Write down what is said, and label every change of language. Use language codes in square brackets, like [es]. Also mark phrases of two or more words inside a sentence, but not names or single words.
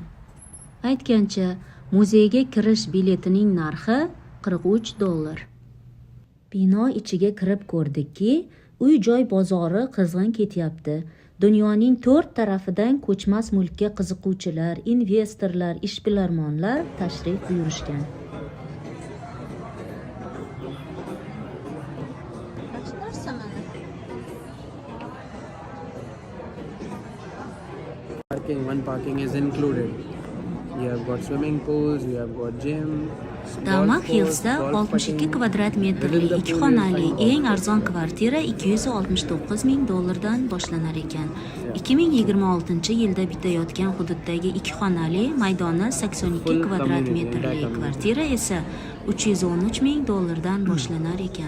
[uz] Aytgancha, muzeyga kirish biletining narxi $43. Bino ichiga kirib ko'rdikki, uy-joy bozori qizg'in ketyapti. Dunyoning 4 tarafidan ko'chmas mulkka qiziquvchilar, investorlar, ishbilarmonlar tashrif buyurishgan. [en] One parking is included. You have got swimming pools, you have got gym. [uz] Damak Hillsda 62 kvadrat metrli 2 xonali eng arzon kvartira $269,000 dan boshlanar ekan. 2026-yilda bitayotgan hududdagi 2 xonali maydoni 82 kvadrat metrli kvartira esa $313,000 dan boshlanar ekan.